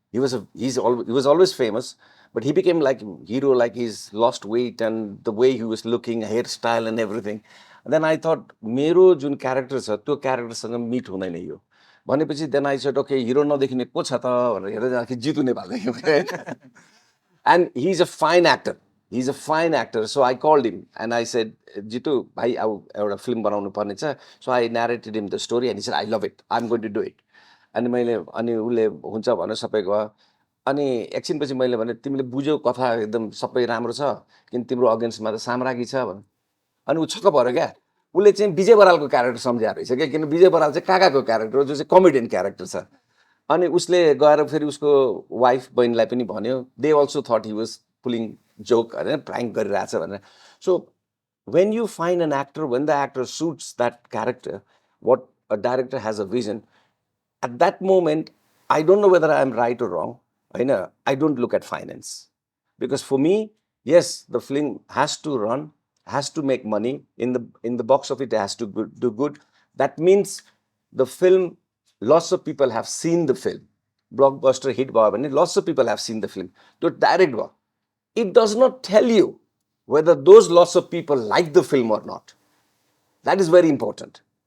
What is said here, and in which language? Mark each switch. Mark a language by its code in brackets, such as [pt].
[en] He was always famous, but he became like a hero, like he's lost weight and the way he was looking, hairstyle and everything. [ne] And then I thought, मेरो जुन character छ त्यो क्यारेक्टरसँग meet हुँदैन यो भनेपछि [en] then I said okay, [ne] hero नदेखिने को छ त भनेर हेर्दै जाँदाखेरि जितु नेपाल देख्यो। [en] And he is a fine actor, he is a fine actor. So I called him and I said, [ne] Jitu भाइ अब एउटा फिल्म बनाउनु पर्ने छ। [en] So I narrated him the story and he said I love it, I am going to do it. [ne] अनि मैले अनि उसले हुन्छ भनेर सबै गयो। अनि एकछिनपछि मैले भने तिमीले बुझ्यौ कथा एकदम सबै राम्रो छ, किन तिम्रो अगेन्स्टमा त साम्राज्ञी छ भने। अनि ऊ छक्क भएर क्या, उसले चाहिँ विजय बरालको क्यारेक्टर सम्झाएर रहेछ क्या, किन विजय बराल चाहिँ काकाको क्यारेक्टर हो जो चाहिँ कमेडियन क्यारेक्टर छ। अनि उसले गएर फेरि उसको वाइफ बहिनीलाई पनि भन्यो, [en] they also thought he was pulling joke [ne] होइन, प्राङ्क गरिरहेछ भनेर। [en] So when you find an actor, when the actor suits that character, what a director has a vision, at that moment, I don't know whether I am right or wrong. I don't look at finance. Because for me, yes, the film has to run, has to make money. In the box office, it has to do good. That means the film, lots of people have seen the film. Blockbuster hit, lots of people have seen the film. To direct, it does not tell you whether those lots of people like the film or not. That is very important.